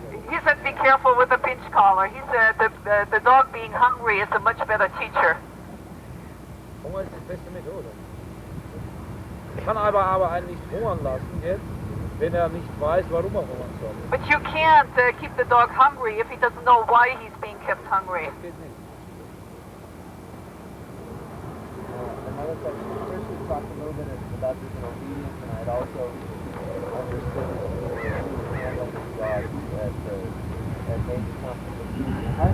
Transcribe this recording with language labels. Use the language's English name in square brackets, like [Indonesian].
[English] He said be careful with the pinch collar. He said the dog being hungry is a much better teacher. [German] Hunger ist die beste Methode. Ich kann aber einen nicht hungern lassen jetzt, wenn er nicht weiß, warum er hungern soll. [English] But you can't keep the dog hungry if he doesn't know why he's being kept hungry. [German] Das geht nicht. [English] Another question, first we talked a little bit about this in obedience, and I'd also understood that you handle the dogs at major competitions.